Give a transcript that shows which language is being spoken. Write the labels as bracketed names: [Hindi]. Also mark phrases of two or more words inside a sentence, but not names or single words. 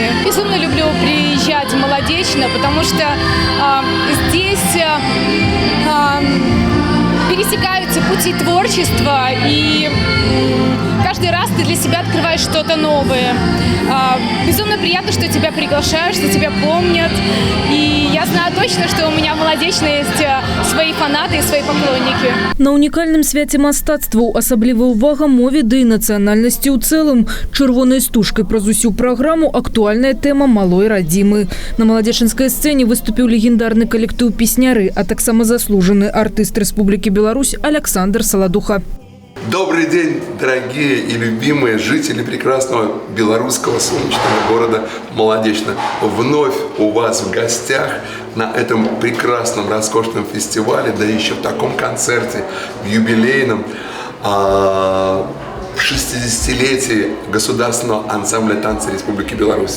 [Russian] Безумно люблю приезжать в Молодечно, потому что здесь пересекаются пути творчества, и каждый раз ты для себя открываешь что-то новое. Безумно приятно, что тебя приглашают, что тебя помнят. И я знаю точно, что у меня в Молодечной есть свои фанаты и свои поклонники. [Belarusian] На уникальном святе мастацтва асаблівая увага мове да і нацыянальнасці ў цэлым. Чырвонай стужкай праз усю праграму актуальная тема малой радзімы. На маладзечынскай сцэне выступіў легендарны калектыў песняры, а таксама заслужаны артыст Республики Беларусь Александр Солодуха. [Russian] Добрый день, дорогие и любимые жители прекрасного белорусского солнечного города Молодечно. Вновь у вас в гостях на этом прекрасном, роскошном фестивале, да еще в таком концерте, в юбилейном, в 60-летии государственного ансамбля танца Республики Беларусь.